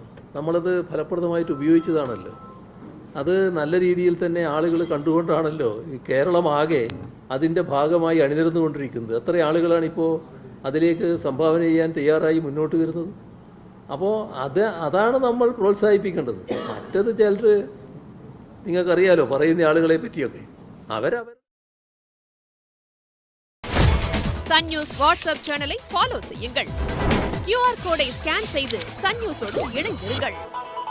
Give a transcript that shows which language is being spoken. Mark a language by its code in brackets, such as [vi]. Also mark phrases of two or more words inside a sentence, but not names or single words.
[ml] നമ്മളത് ഫലപ്രദമായിട്ട് ഉപയോഗിച്ചതാണല്ലോ. അത് നല്ല രീതിയിൽ തന്നെ ആളുകൾ കണ്ടുകൊണ്ടാണല്ലോ ഈ കേരളമാകെ അതിൻ്റെ ഭാഗമായി അണിനിരന്നുകൊണ്ടിരിക്കുന്നത്. എത്ര ആളുകളാണിപ്പോൾ അതിലേക്ക് സംഭാവന ചെയ്യാൻ തയ്യാറായി മുന്നോട്ട് വരുന്നത്. അപ്പോൾ അതാണ് നമ്മൾ പ്രോത്സാഹിപ്പിക്കേണ്ടത്. മറ്റത് ചിലർ, നിങ്ങൾക്കറിയാലോ പറയുന്ന ആളുകളെ പറ്റിയൊക്കെ, അവരവർ. [ta] சன் நியூஸ் வாட்ஸ்அப் சேனலை ஃபாலோ செய்யுங்கள். QR கோடை ஸ்கேன் செய்து சன் நியூஸோடு இணைந்திருங்கள்.